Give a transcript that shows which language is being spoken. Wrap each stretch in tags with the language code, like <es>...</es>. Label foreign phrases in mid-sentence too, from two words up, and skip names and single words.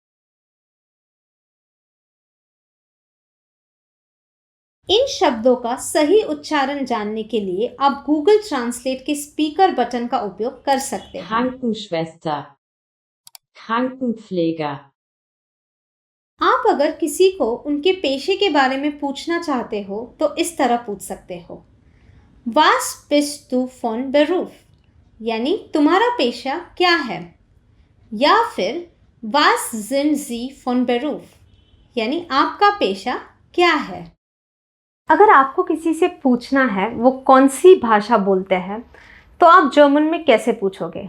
<hi>इन शब्दों का सही उच्चारण जानने के लिए आप गूगल ट्रांसलेट के</hi> <en>speaker button</en> <hi>का उपयोग कर सकते हैं।</hi> <de>Krankenschwester, Krankenpfleger।</de> <hi>आप अगर किसी को उनके पेशे के बारे में पूछना चाहते हो तो इस तरह पूछ सकते हो,</hi> <de>Was bist du von Beruf,</de> <hi>यानी तुम्हारा पेशा क्या है, या फिर</hi> <de>Was sind Sie von Beruf,</de> <hi>यानी आपका पेशा क्या है। अगर आपको किसी से पूछना है वो कौन सी भाषा बोलते हैं, तो आप जर्मन में कैसे पूछोगे?</hi>